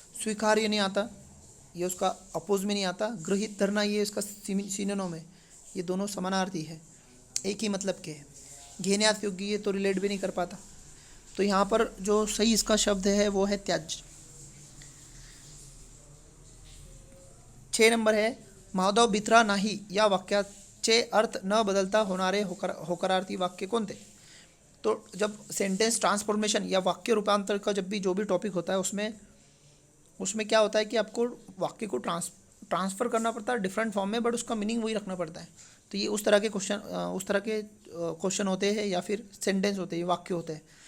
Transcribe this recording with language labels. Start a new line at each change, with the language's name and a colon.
Hindi: स्वीकार्य नहीं आता, ये उसका अपोज में नहीं आता। गृहित धरना, ये इसका सिनोनिम है। ये दोनों समानार्थी है, एक ही मतलब के हैं। घेण्यात योग्य, ये तो रिलेट भी नहीं कर पाता। तो यहाँ पर जो सही इसका शब्द है वो है त्याज्य।
Marathi: 6 नंबर है, माधव भित्रा नाही या वाक्याचे अर्थ न बदलता होणारे होकारार्थी वाक्य कोणते।
Hindi: तो जब सेंटेंस ट्रांसफॉर्मेशन या वाक्य रूपांतर का जब भी जो भी टॉपिक होता है, उसमें उसमें क्या होता है कि आपको वाक्य को ट्रांसफ़र करना पड़ता है डिफरेंट फॉर्म में, बट उसका मीनिंग वही रखना पड़ता है। तो ये उस तरह के क्वेश्चन होते हैं या फिर सेंटेंस होते हैं, वाक्य होते हैं।